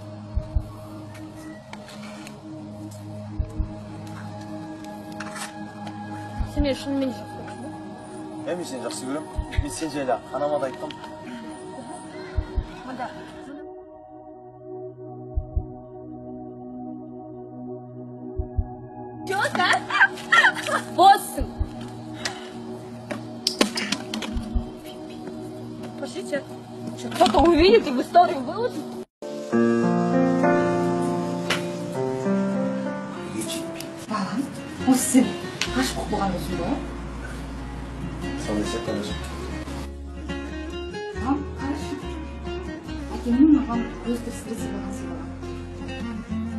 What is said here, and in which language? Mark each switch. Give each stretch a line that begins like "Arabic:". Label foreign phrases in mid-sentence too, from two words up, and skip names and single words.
Kazakh: Сен мен шынымен жақсы көрсің бе? Мен сені жақсы көрем. Мен сен жайлы анама да айттым. Мында.
Russian: Чё, да?
Kazakh: Боссың.
Russian: Пошлите. Кто-то увидит и в историю выложит.
Kazakh: Балам, осы сен ғашық болған өзің ба? Сондай сияқты анашым. Балам, қарашы. Әкемнің маған көз тірісінде сыйлаған сыйлаған.